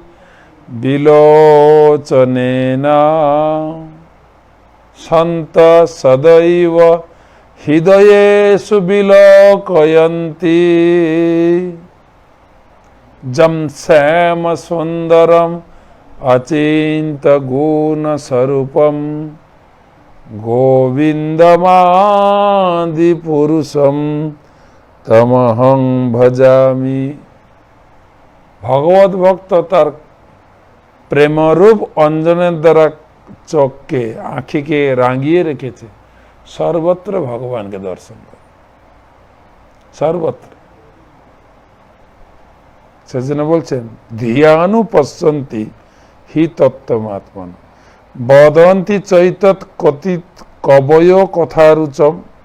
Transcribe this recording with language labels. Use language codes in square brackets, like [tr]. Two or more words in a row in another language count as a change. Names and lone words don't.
[sa] বিলোচনেনা সন্ত সদৈব হৃদয়েষু বিলোকয়ন্তি যম শ্যাম সুন্দরম অচিন্ত গুণ স্বরূপম গোবিন্দমাদি পুরুষম তমহং ভজামি। [bn] ভগবত ভক্ত তার প্রেমরূপ অঞ্জনের দ্বারা চোখকে আঁখিকে রাঙিয়ে রেখেছে, সর্বত্র ভগবানকে দর্শন করে, সর্বত্র। সেজন্য বলছেন [sa] ধিয়ানু পশ্যন্তি হি তত্ত্বমাত্মন বদন্তি চৈতত কথিত কবয় কথারুচম।